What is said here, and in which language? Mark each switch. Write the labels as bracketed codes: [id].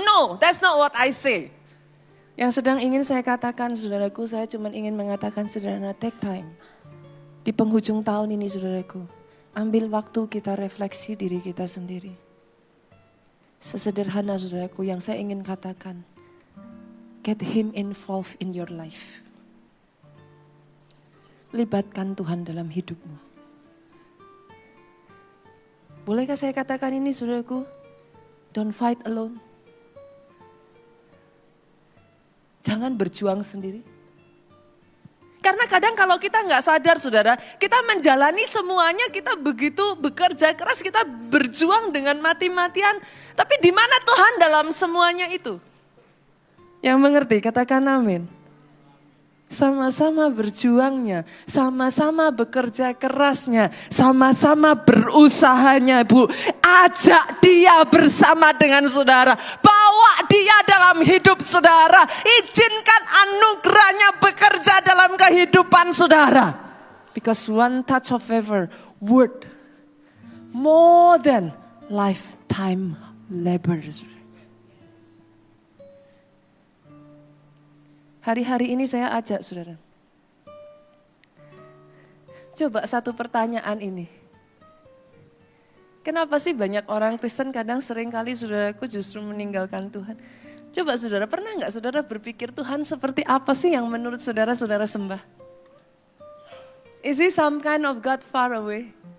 [en] No, that's not what I say. [id] Yang sedang ingin saya katakan, saudaraku, saya cuma ingin mengatakan sederhana, [en] take time. [id] Di penghujung tahun ini saudaraku, ambil waktu kita refleksi diri kita sendiri. Sesederhana saudaraku yang saya ingin katakan, [en] Get Him involved in your life. [id] Libatkan Tuhan dalam hidupmu. Bolehkah saya katakan ini saudaraku? [en] Don't fight alone. [id] Jangan berjuang sendiri. Karena kadang kalau kita nggak sadar saudara, kita menjalani semuanya, kita begitu bekerja keras, kita berjuang dengan mati-matian. Tapi di mana Tuhan dalam semuanya itu? Yang mengerti, katakan amin. Sama-sama berjuangnya, sama-sama bekerja kerasnya, sama-sama berusahanya Bu. Ajak dia bersama dengan saudara, bawa dia dalam hidup saudara. Izinkan anugerahnya bekerja dalam kehidupan saudara. [en] Because one touch of favor worth more than lifetime labor. [id] Hari-hari ini saya ajak saudara. Coba satu pertanyaan ini. Kenapa sih banyak orang Kristen kadang seringkali saudaraku justru meninggalkan Tuhan? Coba saudara, pernah nggak saudara berpikir Tuhan seperti apa sih yang menurut saudara-saudara sembah? [en] Is he some kind of God far away?